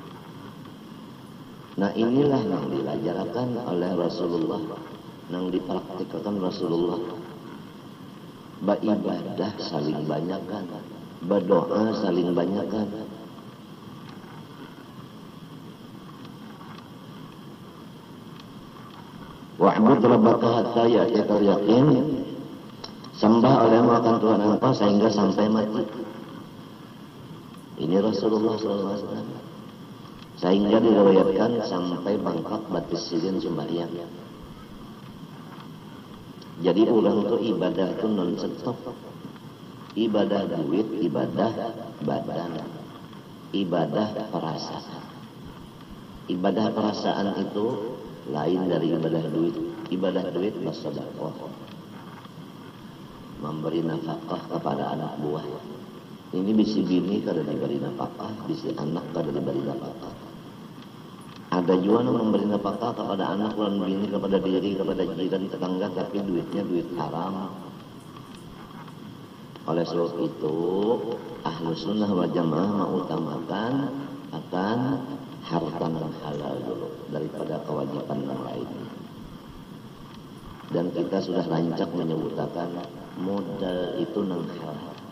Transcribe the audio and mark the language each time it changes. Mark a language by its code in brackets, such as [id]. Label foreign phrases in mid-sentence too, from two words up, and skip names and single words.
[id] Nah inilah yang diajarkan oleh Rasulullah, yang dipraktikkan Rasulullah. Beribadah saling banyakkan, berdoa saling banyakkan. [ar] واعبد ربك حتى يأتيك اليقين. [id] Sembah olehmu akan Tuhan engkau sehingga sampai mati. Ini Rasulullah SAW. [bjn] Sehingga diriwayatkan sampai bangkak batis sidin sembahyang. [id] Jadi orang itu ibadah itu non-stop. Ibadah duit, ibadah badan, ibadah perasaan. Ibadah perasaan itu lain dari ibadah duit. Ibadah duit bersedekah, memberi nafkah kepada anak buah. [bjn] Ini bisi bini kada diberi nafkah, bisi anak kada diberi nafkah. [id] Ada juga yang memberi nafkah kepada anak dan bini, kepada diri, kepada jiran tetangga, tapi duitnya duit haram. Oleh sebab itu, Ahlussunnah wal Jamaah mengutamakan akan harta yang halal dulu daripada kewajiban yang lainnya. [bjn] Dan kita sudah lancak menyebutkan modal itu nang halal.